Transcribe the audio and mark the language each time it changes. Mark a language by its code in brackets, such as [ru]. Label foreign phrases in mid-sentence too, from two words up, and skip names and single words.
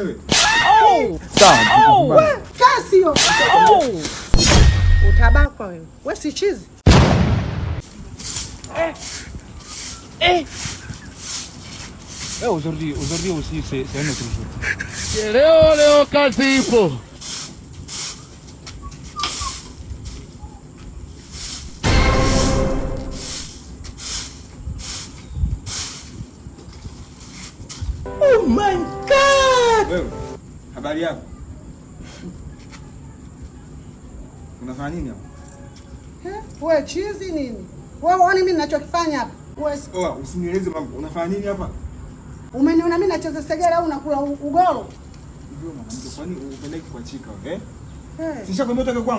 [sw] wewe. Sawa. Kasio. Utabakwa wewe. Wewe si chizi. [fr] Aujourd'hui aussi c'est un autre jour. [sw] Leo kazi ipo. [en] Oh my God! [sw] Wewe, habari yako? Unafanya nini hapa? Wewe chizi nini? Wewe uone mimi ninachokifanya hapa? Wewe usinieleze mambo. Unafanya nini hapa? Umeniona mimi nacheza segere au unakula ugoro? Hivyo mwanamke, kwani unapenda kuachika wewe? Sishakwambia utoke kwangu.